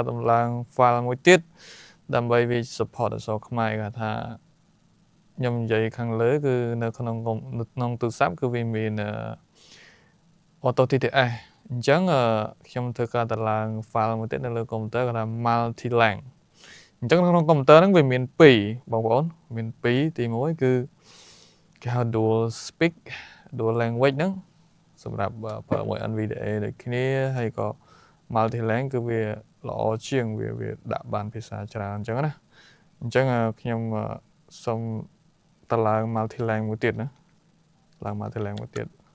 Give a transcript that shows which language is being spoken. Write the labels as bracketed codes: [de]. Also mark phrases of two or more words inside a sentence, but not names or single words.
[km] តម្លើង file មួយទៀតដើម្បីវា support អក្សរខ្មែរគេថាខ្ញុំនិយាយខាងលើគឺនៅក្នុងទូរស័ព្ទគឺវា មាន [en] auto TTS [km] អញ្ចឹងខ្ញុំធ្វើការតម្លើង file មួយទៀតនៅលើកុំព្យូទ័រគេថា multi-lang អ ញ្ចឹងក្នុងកុំព្យូទ័រហ្នឹងវាមាន2បងប្អូនមាន2ទី1គឺគេហៅ [en] dual speak dual language [km] ហ្នឹងសម្រាប់ប្រើមួយ NVDA ដូចគ្នាហើយក៏ multi-lang គឺវាល្អជាងវាដាក់បានភាសាច្រើនអញ្ចឹងណាអញ្ចឹងខ្ញុំសូមតម្លើង multi-lang មួយទៀតណាឡើង multi-lang មួយទៀត